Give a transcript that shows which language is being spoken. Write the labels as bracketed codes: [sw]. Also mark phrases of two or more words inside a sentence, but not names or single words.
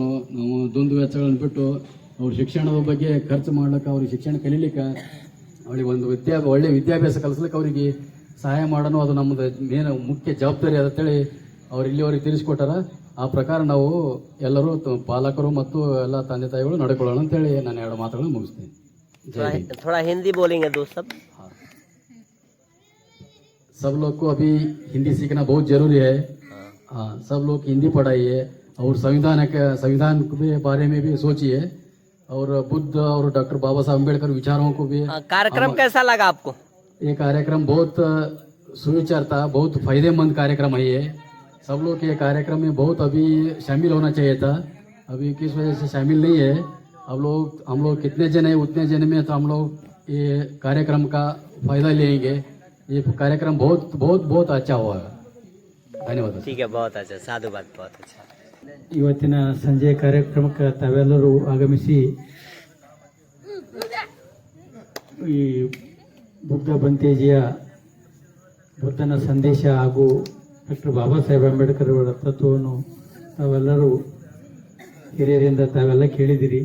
[kn] ನಾವು ದುಂದು ವೆಚ್ಚಗಳನ್ನು ಬಿಟ್ಟು ಅವ್ರ ಶಿಕ್ಷಣದ ಬಗ್ಗೆ ಖರ್ಚು ಮಾಡ್ಲಿಕ್ಕೆ, ಅವ್ರಿಗೆ ಶಿಕ್ಷಣ ಕಲೀಲಿಕ್ಕೆ, ಅವ್ರಿಗೆ ಒಂದು ಒಳ್ಳೆ ವಿದ್ಯಾಭ್ಯಾಸ ಕಲಿಸ್ಲಿಕ್ಕೆ ಅವರಿಗೆ ಸಹಾಯ ಮಾಡೋಣ. ಅದು ನಮ್ಮದು ಮೇನ್ ಮುಖ್ಯ ಜವಾಬ್ದಾರಿ ಅಂತೇಳಿ ಅವ್ರು ಇಲ್ಲಿವರೆಗೆ ತಿಳಿಸ್ಕೊಟ್ಟಾರ. ಆ ಪ್ರಕಾರ ನಾವು ಎಲ್ಲರೂ ಪಾಲಕರು ಮತ್ತು ಎಲ್ಲ ತಂದೆ ತಾಯಿಗಳು ನಡ್ಕೊಳ್ಳೋಣ ಅಂತೇಳಿ ನಾನು 2 ಮಾತುಗಳನ್ನು ಮುಗಿಸ್ತೀನಿ. [hi] थोड़ा हिंदी बोलेंगे दोस्त सब। सब लोग को अभी हिंदी सीखना बहुत जरूरी है। हाँ, सब लोग हिंदी पढ़ाइए और संविधान के बारे में भी सोचिए और बुद्ध और डॉक्टर बाबा साहब अम्बेडकर विचारों को भी। कार्यक्रम कैसा लगा आपको? ये कार्यक्रम बहुत सुविचार था, बहुत फायदेमंद कार्यक्रम है ये। सब लोग ये कार्यक्रम में बहुत अभी शामिल होना चाहिए था। अभी किस वजह से शामिल नहीं है। हम लोग कितने जन है उतने जन में तो हम लोग ये कार्यक्रम का फायदा लेंगे। ये कार्यक्रम बहुत बहुत बहुत अच्छा हुआ। [kn] ಧನ್ಯವಾದ. [hi] ठीक है, बहुत अच्छा, साधुवाद, बहुत अच्छा. [kn] ಇವತ್ತಿನ ಸಂಜೆ ಕಾರ್ಯಕ್ರಮಕ್ಕೆ ತಾವೆಲ್ಲರೂ ಆಗಮಿಸಿ ಈ ಬುದ್ಧ ಬಂತೇಜಿಯ ಬುದ್ಧನ ಸಂದೇಶ ಹಾಗೂ ಡಾಕ್ಟರ್ ಬಾಬಾ ಸಾಹೇಬ್ ಅಂಬೇಡ್ಕರ್ ಅವರ ತತ್ವವನ್ನು ತಾವೆಲ್ಲರೂ ಹಿರಿಯರಿಂದ ತಾವೆಲ್ಲ ಕೇಳಿದಿರಿ.